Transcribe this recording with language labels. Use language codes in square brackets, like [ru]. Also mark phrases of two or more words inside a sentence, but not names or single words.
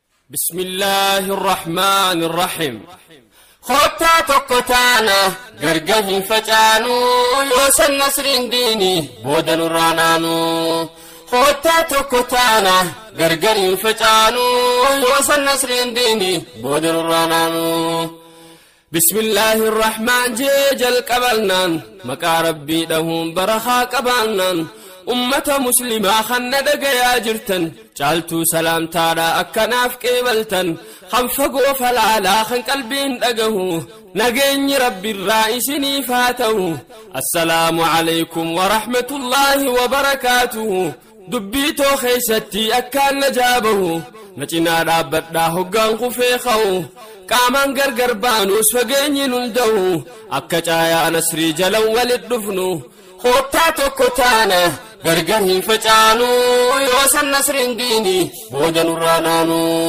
[ar] بسم الله الرحمن الرحيم. [om] Kottaa tokko taana, gargar hin facaanu, yoo san nasriin diini, booda nurraa naanu. Kottaa tokko taana, gargar hin facaanu, yoo san nasriin diini, booda nurraa naanu. [ar] بسم الله الرحمن [om] jee jalqabannaan, maqaa Rabbii dhahuun barakaa qabaannaan, ummata muslimaa kan na dhagayaa jirtan, caaltuu salaamtaadha akkanaaf qeebaltan, kan fagoo falaalaa kan qalbiin dhagahu, nageenyi Rabbiirraa isiniif haa ta'u. [ar] السلام عليكم ورحمة الله وبركاته. [om] Dubbii too keessatti akkaan na jaabahu, na cinaa dhaabbadhaa hoggaan kufee ka'u, qaamaan gargar baanuus fageenyi nun da'u, akka caayaa nasrii jalan walit dhufnu. Kottaa tokko taana, gargar hin facaanu, yoo san nasriin diini, booda nurraa naanu.